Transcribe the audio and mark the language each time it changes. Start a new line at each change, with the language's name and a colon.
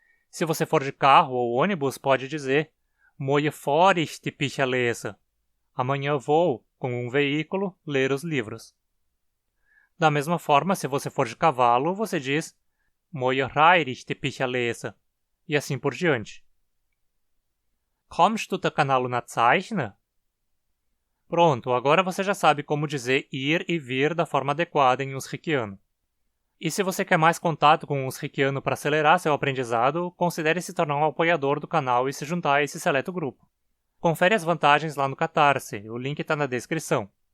Portuguese: Se você for de carro ou ônibus, pode dizer
German: Morgen fahre ich die Bücher lesen.
Portuguese: Amanhã vou, com um veículo, ler os livros. Da mesma forma, se você for de cavalo, você diz
German: Morgen reite ich die Bücher lesen.
Portuguese: E assim por diante.
German: Kommst du der Kanal na Zeichner?
Portuguese: Pronto, agora você já sabe como dizer ir e vir da forma adequada em Unsrikiano. E se você quer mais contato com os Riquiano para acelerar seu aprendizado, considere se tornar um apoiador do canal e se juntar a esse seleto grupo. Confere as vantagens lá no Catarse, o link está na descrição.